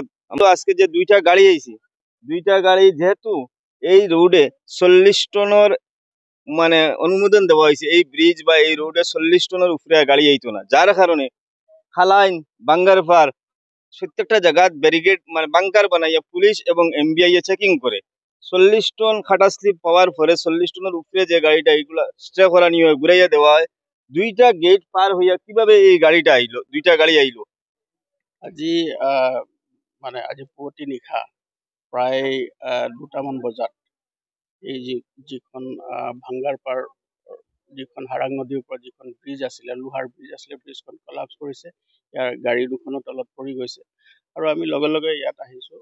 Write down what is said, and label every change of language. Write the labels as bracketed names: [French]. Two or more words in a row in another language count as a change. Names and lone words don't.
[Bangla] আজকে যে দুইটা গাড়ি আইছে, দুইটা গাড়ি যেহেতু এই রোডে 40 টনের মানে অনুমোদন দেওয়া হয়েছে, এই ব্রিজ বা এই রোডে 40 টনের উপরে গাড়ি আইতো না, যার কারণে খালাইন বাঙ্গারপাড় প্রত্যেকটা জায়গা ব্যারিকেড মানে বাংকার বানাইয়া পুলিশ এবং এমবিআই চেকিং করে। 40 টন খাটা স্লিপ পাওয়ার পরে 40 টনের উপরে যে গাড়িটা এইগুলা স্টে করা নিয়ে ঘুরাইয়া দেওয়া হয়। দুইটা গেট পার হইয়া কিভাবে এই গাড়িটা আইলো, দুইটা গাড়ি আইলো। [Assamese] আজি মানে আজি পুৱতি নিশা প্ৰায় 2টামান বজাত এই যিখন ভাঙ্গাৰপাৰ যিখন হাৰাং নদীৰ ওপৰত যিখন ব্ৰিজ আছিলে, লোহাৰ ব্ৰিজ আছিলে, ব্ৰিজখন কলাপছ কৰিছে। ইয়াৰ গাড়ী দুখনো তলত পৰি গৈছে আৰু আমি লগে লগে ইয়াত আহিছোঁ।